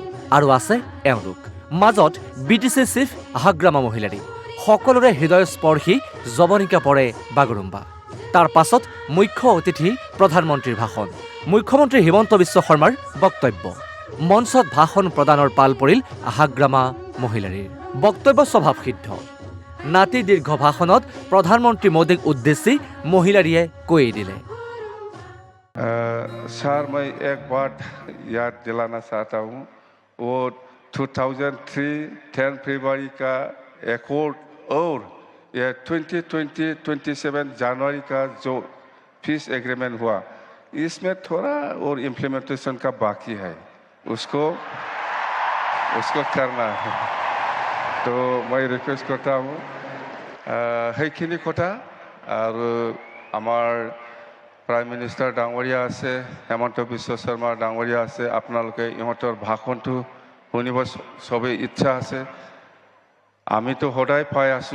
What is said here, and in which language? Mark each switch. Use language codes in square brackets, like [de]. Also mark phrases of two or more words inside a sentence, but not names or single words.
[as] আৰু আছে এওঁলোক মাজত BTC চিফ হাগ্ৰামা মহিলাৰী সকলোৰে হৃদয়স্পৰ্শী জৱনিকা পৰে বাগৰুম্বা তাৰ পাছত মুখ্য অতিথি প্ৰধানমন্ত্ৰীৰ ভাষণ মুখ্যমন্ত্ৰী হিমন্ত বিশ্ব শৰ্মাৰ বক্তব্য মঞ্চত ভাষণ প্ৰদানৰ পাল পৰিল হাগ্ৰামা মহিলাৰীৰ বক্তব্য স্বভাৱসিদ্ধ নাতি দীৰ্ঘ ভাষণত প্ৰধানমন্ত্ৰী মোদীক উদ্দেশ্যি মহিলাৰীয়ে কৈ দিলে [hi] सर मैं एक बात याद दिलाना चाहता हूँ वो 2003 10 फरवरी का एकॉर्ड और ये 2027 जनवरी का जो [en] peace agreement [hi] हुआ इसमें थोड़ा और इम्प्लीमेंटेशन का बाकी है उसको करना है तो मैं रिक्वेस्ट करता हूँ [as] সেইখিনি কথা আৰু আমাৰ [en] prime minister [as] ডাঙৰীয়া আছে হেমন্ত বিশ্ব শৰ্মা ডাঙৰীয়া আছে আপোনালোকে ইহঁতৰ ভাষণটো শুনিব সবেই ইচ্ছা আছে আমিতো সদায় পাই আছোঁ